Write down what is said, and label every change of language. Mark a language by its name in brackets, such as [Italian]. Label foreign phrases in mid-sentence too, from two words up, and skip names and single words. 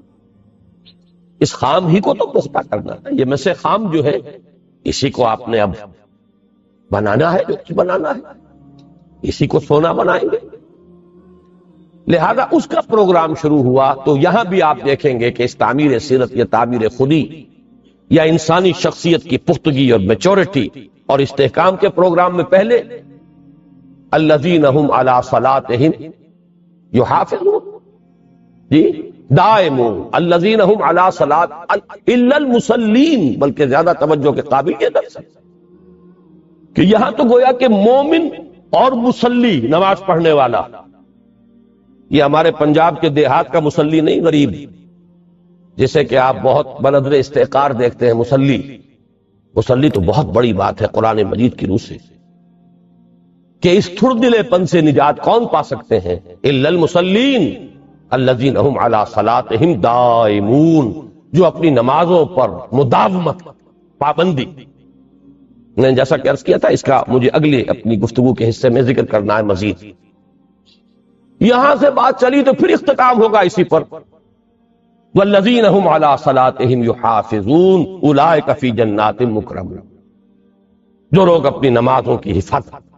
[Urdu] اس خام ہی کو تو پختہ کرنا ہے۔ یہ میں سے خام جو ہے اسی کو آپ نے اب بنانا ہے، جو کچھ بنانا ہے اسی کو سونا بنائیں گے۔ لہذا اس کا پروگرام شروع ہوا۔ تو یہاں بھی آپ دیکھیں گے کہ اس تعمیر سیرت یا تعمیر خودی یا انسانی شخصیت کی پختگی اور میچورٹی اور استحکام کے پروگرام میں پہلے [Arabic] الذین هم علی صلاتهم یحافظون، [Urdu] جی [Arabic] دائمون، الذین هم علی صلات الا المصلین، [Urdu] بلکہ زیادہ توجہ کے قابل یہ درس ہے کہ یہاں تو گویا کہ مومن اور مصلی، نماز پڑھنے والا، یہ ہمارے پنجاب کے دیہات کا مصلی نہیں، غریب، جسے کہ آپ بہت بنظر استحقار دیکھتے ہیں مصلی۔ مصلی تو بہت بڑی بات ہے قرآن مجید کی روح سے، کہ اس تھڑ دلے پن سے نجات کون پا سکتے ہیں؟ [Arabic] الا المصلین الذین هم علی صلاتهم دائمون، [Urdu] جو اپنی نمازوں پر مداومت، پابندی۔ میں نے جیسا کہ عرض کیا تھا، اس کا مجھے اگلی اپنی گفتگو کے حصے میں ذکر کرنا ہے مزید۔ یہاں سے بات چلی تو پھر اختتام ہوگا اسی پر، [Arabic] والذین هم علی صلاتهم یحافظون اولئک فی جنات مکرمون، [Urdu] جو لوگ اپنی نمازوں کی حفاظت۔